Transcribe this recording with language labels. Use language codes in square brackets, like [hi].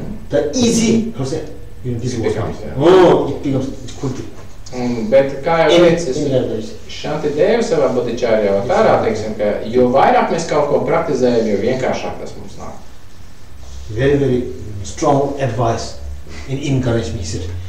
[en] The easy, how to say, this word. It becomes quickly. [lv] Bet kā jau teicis, Shantideva savā Bodhicārjā vārā, teiksim, ka jo vairāk mēs kaut ko praktizējam, jo vienkāršāk tas mums nāk. [en] Very, very strong advice and encouragement, he said.